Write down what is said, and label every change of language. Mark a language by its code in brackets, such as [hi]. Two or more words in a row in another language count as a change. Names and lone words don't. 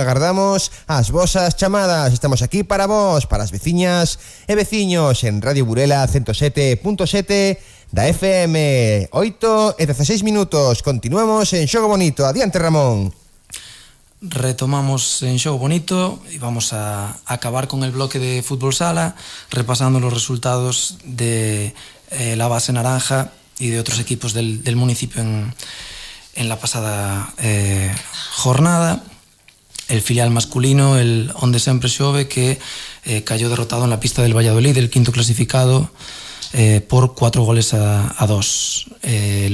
[gl] Agardamos as vosas chamadas. Estamos aquí para vos, para as veciñas e veciños en Radio Burela 107.7 da FM. 8 e 16 minutos. Continuamos en Xogo Bonito. Adiante, Ramón. [es] Retomamos en Xogo Bonito y vamos a acabar con el bloque de fútbol sala, repasando los resultados de la base naranja y de otros equipos del municipio en la pasada jornada. El filial masculino, el Onde Sempre Xove, que cayó derrotado en la pista del Valladolid, el quinto clasificado, por 4 goles a 2.